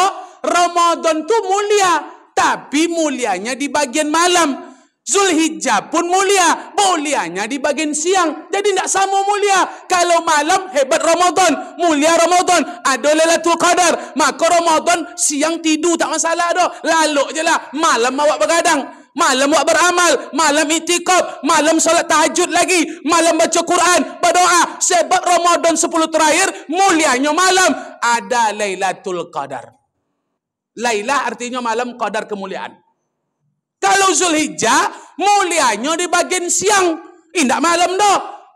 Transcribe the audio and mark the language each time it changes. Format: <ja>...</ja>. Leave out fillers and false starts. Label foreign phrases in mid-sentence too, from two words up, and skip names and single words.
<id>Ramadan tu mulia, tapi mulianya di bagian malam. Zulhijjah pun mulia, mulianya di bagian siang. Jadi tidak sama mulia. Kalau malam hebat Ramadan, mulia Ramadan, ada Lailatul Qadar. Maka Ramadan siang tidur tak masalah dah. Lalu je lah. Malam awak begadang, malam awak beramal, malam itikaf, malam solat tahajud lagi, malam baca Quran, berdoa. Sebab Ramadan 10 terakhir mulianya malam. Ada Lailatul Qadar. Lailah artinya malam, qadar kemuliaan. Kalau Zulhijjah mulianya di bagian siang, tidak malam dah.</id>